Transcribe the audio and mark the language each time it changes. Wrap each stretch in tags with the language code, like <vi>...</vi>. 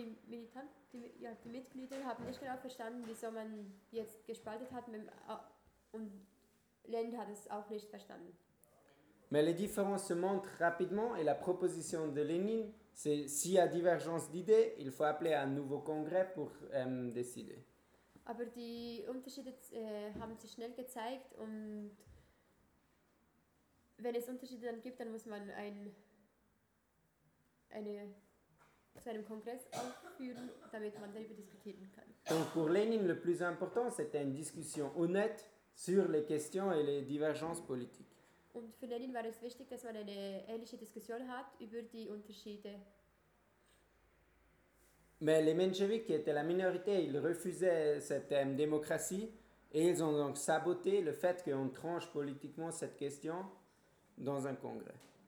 <de>Die Mitglieder haben nicht genau verstanden, wieso man jetzt gespaltet hat und Lénine hat es auch nicht verstanden.</de> <fr>Mais les différences se montrent rapidement et la proposition de Lénine c'est s'il y a divergence d'idées, il faut appeler un nouveau congrès pour décider.</fr> <de>Aber die Unterschiede haben sich schnell gezeigt und wenn es Unterschiede dann gibt, dann muss man zu einem Kongress aufführen, damit man darüber diskutieren kann.</de> <fr>Donc pour Lénine, le plus important, c'était une discussion honnête sur les questions et les divergences politiques.</fr> <de>Und für Lenin war es wichtig, dass man eine ehrliche Diskussion hat über die Unterschiede.</de> <fr>Mais les Mencheviks, qui étaient la minorité, ils refusaient cette démocratie et ils ont donc saboté le fait qu'on tranche politiquement cette question dans un congrès.</fr>